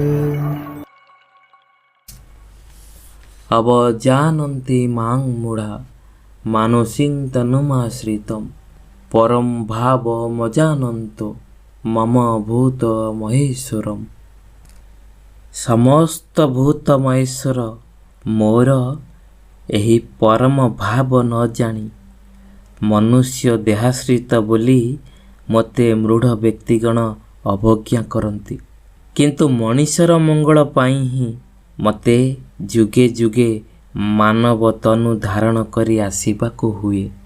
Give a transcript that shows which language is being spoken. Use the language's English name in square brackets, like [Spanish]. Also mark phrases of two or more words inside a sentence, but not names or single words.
[Sanskrit] अवजानन्ति मां मूढा मानसिं तनुमाश्रितं परं भावमजानन्तो मम भूत महेश्वरम्। [Odia] ସମସ୍ତ ଭୂତ ମହେଶ୍ୱର ମୋର ଏହି ପରମ ଭାବ ନ ଜାଣି ମନୁଷ୍ୟ ଦେହାଶ୍ରିତ ବୋଲି ମୋତେ ମୂଢ଼ ବ୍ୟକ୍ତିଗଣ ଅବଜ୍ଞା କରନ୍ତି। କିନ୍ତୁ ମଣିଷର ମଙ୍ଗଳ ପାଇଁ ହିଁ ମୋତେ ଯୁଗେ ଯୁଗେ ମାନବ ତନୁ ଧାରଣ କରି ଆସିବାକୁ ହୁଏ।